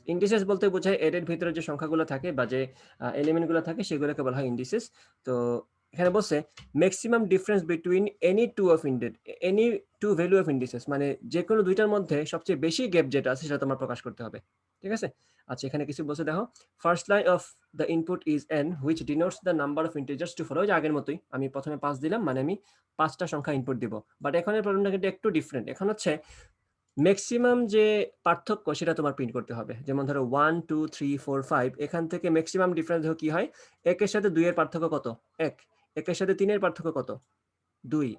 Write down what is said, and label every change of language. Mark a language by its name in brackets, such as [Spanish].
[Bangla] Indices বলতে বোঝায় এরের ভিতরে যে সংখ্যাগুলো থাকে বা যে এলিমেন্টগুলো থাকে সেগুলোকে বলা হয় ইন্ডিসেস। তো এখানে বলছে [English] maximum difference between any two of any two value of indices, [Bangla] মানে যে কোনো দুইটার মধ্যে সবচেয়ে বেশি গ্যাপ যেটা আছে সেটা তোমার প্রকাশ করতে হবে। ঠিক আছে, আচ্ছা এখানে কিছু বলছে দেখো। [English] First line of the input is n, which denotes the number of integers to follow। [Bangla] যে আগের মতোই আমি প্রথমে 5 দিলাম, মানে আমি 5টা সংখ্যা ইনপুট দিব। বাট এখন এর প্রবলেমটা কিন্তু একটু ডিফারেন্ট। এখন হচ্ছে ম্যাক্সিমাম যে পার্থক্য সেটা তোমার প্রিন্ট করতে হবে। যেমন ধরো 1 2 3 4 5, এখান থেকে ম্যাক্সিমাম ডিফারেন্স দেখো কি হয়। 1 এর সাথে 2 এর পার্থক্য কত? 1। 1 এর সাথে 3 এর পার্থক্য কত? 2।